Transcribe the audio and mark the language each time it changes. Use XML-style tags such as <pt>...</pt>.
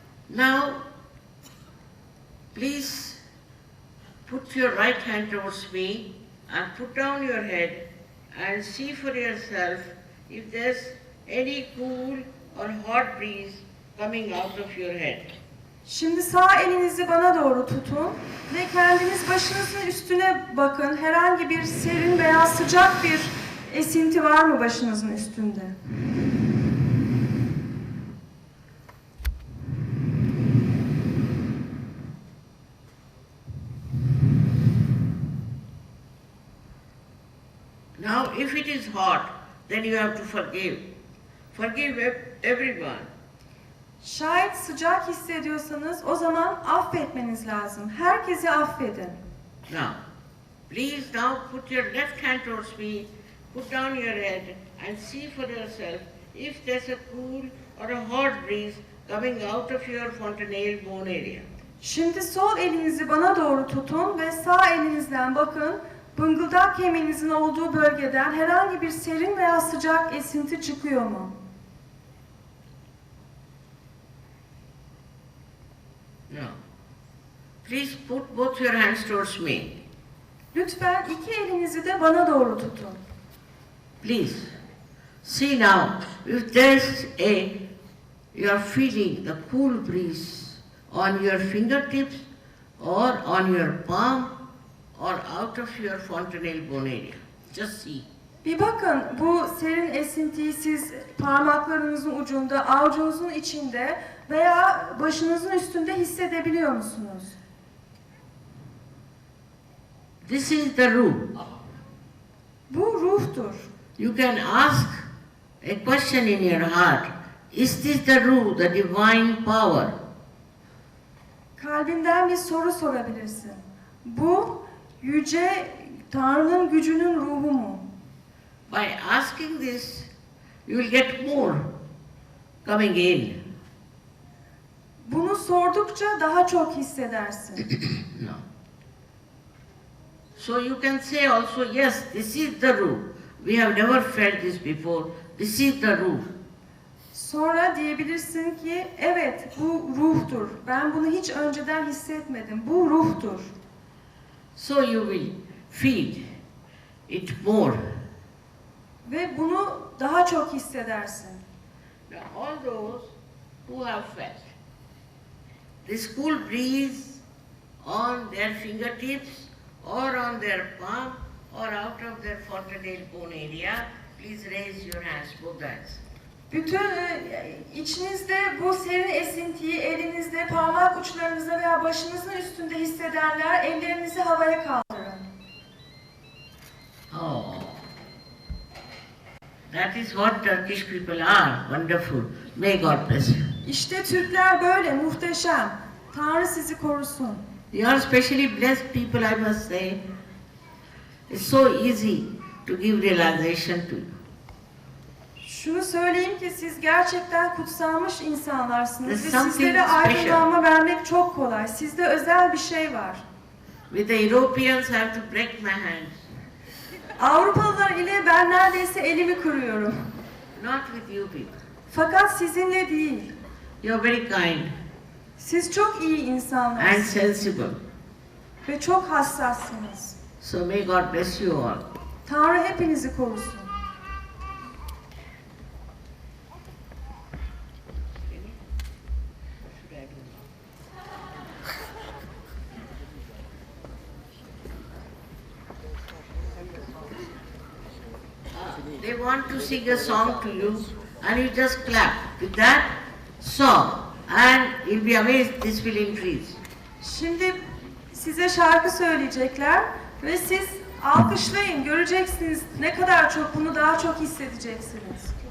<en>Now, please put your right hand towards me and put down your head and see for yourself if there's any cool or hot breeze coming out of your head.</en> <tr>Şimdi sağ elinizi bana doğru tutun ve kendiniz başınızın üstüne bakın. Herhangi bir serin veya sıcak bir esinti var mı başınızın üstünde?</tr> <en>Now, if it is hot, then you have to forgive. Forgive everyone.</en> <tr>Şayet sıcak hissediyorsanız o zaman affetmeniz lazım. Herkesi affedin.</tr> <en>Now, please now put your left hand towards me, put down your head and see for yourself if there's a cool or a hot breeze coming out of your fontanelle bone area.</en> <tr>Şimdi sol elinizi bana doğru tutun ve sağ elinizden bakın. Bıngıldak kemiğinizin olduğu bölgeden herhangi bir serin veya sıcak esinti çıkıyor mu?</tr> <en>No. Please put both your hands towards me.</en> <tr>Lütfen iki elinizi de bana doğru tutun.</tr> <en>Please. See now, if there's you're feeling the cool breeze on your fingertips or on your palm or out of your fontanelle bone area. Just see.</en> <tr>Bir bakın bu serin esintiyi siz parmaklarınızın ucunda, avucunuzun içinde veya başınızın üstünde hissedebiliyor musunuz?</tr> <en>This is the ruh.</en> <tr>Bu ruhtur.</tr> <en>You can ask a question in your heart. Is this the ruh, the divine power?</en> <tr>Kalbinden bir soru sorabilirsin. Bu yüce Tanrı'nın gücünün ruhu mu?</tr> <en>By asking this, you will get more coming in.</en> <tr>Bunu sordukça daha çok hissedersin.</tr> <en>No. So you can say also, yes, this is the ruh. We have never felt this before. This is the ruh.</en> <tr>Sonra diyebilirsin ki, evet bu ruhtur. Ben bunu hiç önceden hissetmedim. Bu ruhtur.</tr> <en>So you will feel it more.</en> <tr>Ve bunu daha çok hissedersin.</tr> <en>Now all those who have felt this cool breeze on their fingertips or on their palm or out of their fontanelle bone area, please raise your hands, both hands.</en> <tr>Bütün içinizde bu serin esintiyi elinizde, parmak uçlarınızda veya başınızın üstünde hissedenler ellerinizi havaya kaldırın.</tr> <en>Oh, that is what Turkish people are. Wonderful. May God bless you.</en> <tr>İşte Türkler böyle, muhteşem. Tanrı sizi korusun.</tr> <en>You are specially blessed people, I must say. It's so easy to give realization to you.</en> <tr>Şunu söyleyeyim ki siz gerçekten kutsanmış insanlarsınız ve</tr> <en>There's</en> <tr>sizlere</tr> <en>something</en> <tr>aydınlanma vermek çok kolay. Sizde özel bir şey var.</tr> <en>With the Europeans, I have to break my hands.</en> <tr>Avrupalılar ile ben neredeyse elimi kırıyorum.</tr> <en>Not with you people.</en> <tr>Fakat sizinle değil.</tr> <en>You are very kind</en> <tr>Siz çok iyi</tr> <en>and</en> <tr>insanlarsınız</tr> <en>sensible.</en> <tr>ve çok hassassınız.</tr> <en>So may God bless you all.</en> <tr>Tanrı hepinizi korusun.</tr> <en>They want to sing a song to you and you just clap with that song and you'll be amazed this will increase.</en> <tr>Şimdi size şarkı söyleyecekler ve siz alkışlayın, göreceksiniz ne kadar çok bunu daha çok hissedeceksiniz.</tr>